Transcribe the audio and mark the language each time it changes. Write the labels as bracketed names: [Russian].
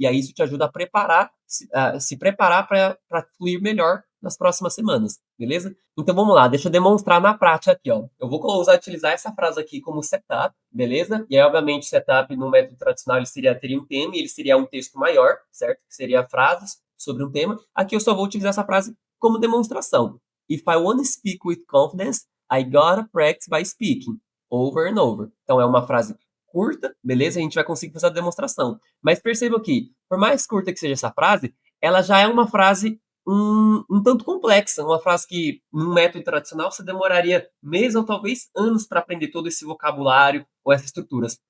[Portuguese] E aí isso te ajuda a preparar, se preparar para fluir melhor nas próximas semanas, beleza? Então vamos lá, deixa eu demonstrar na prática aqui, ó. Eu vou utilizar essa frase aqui como setup, beleza? E aí, obviamente, setup no método tradicional ele teria um tema e ele seria um texto maior, certo? Que seria frases sobre um tema. Aqui eu só vou utilizar essa frase como demonstração. [English] If I want to speak with confidence, I gotta practice by speaking over and over. [Portuguese] Então é uma frase curta, beleza? A gente vai conseguir fazer a demonstração. Mas perceba que, por mais curta que seja essa frase, ela já é uma frase um tanto complexa, uma frase que, num método tradicional, você demoraria meses ou talvez anos para aprender todo esse vocabulário ou essas estruturas.